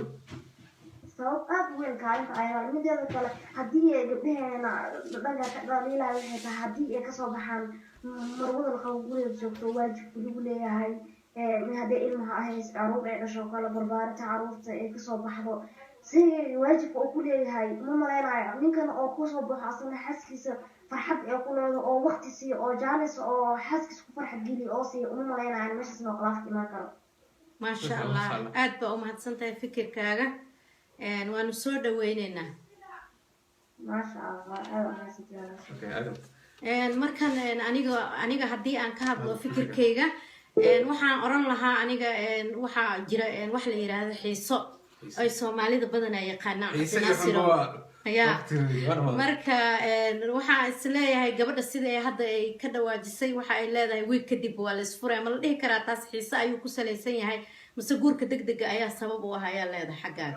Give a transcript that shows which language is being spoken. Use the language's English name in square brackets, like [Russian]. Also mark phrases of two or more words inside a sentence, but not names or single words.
[Somali] aad weyn kaalinta ayaa mideeda kale haddii ay gabdhaheena dhaqanka dhaliilaa waxay tahay haddii ay kasoo baxaan marwada la qabo guriga joogto waajibka lagu leeyahay haddii ilmaha ahays caruur ay dhasho kale barbaarinta caruurta ay kasoo baxdo si waajibka uu ku leeyahay ma malaynayo ninkan oo kusoo baxo asna xaaskiisa farxad ee ku leedo oo waqti siiyo oo jaalis oo xaaskiisa ku farxad geliyo oo siiyo uma malaynayo meeshaas noo khilaaf imaan karo [Arabic] ما شاء الله [Somali] aad baa u mahadsantahay fikirkaaga waanu soo dhaweynaynaa [Arabic] ما شاء الله [Somali] markan aniga haddii aan ka hadlo fikirkayga waxaan oran lahaa aniga waxaa jira wax la yiraahdo xiiso ay Soomaalida badan ay yaqaanaan marka waxaa isleeyahay gabadha sida ay hadda ay ka dhawaajisay waxa ay leedahay wiig kadib waa la isfuray ma la dhihi karaa taas xiiso ayuu ku salaysan yahay mise guurka degdega ayaa sabab u ah ayaa leedahay xaggaada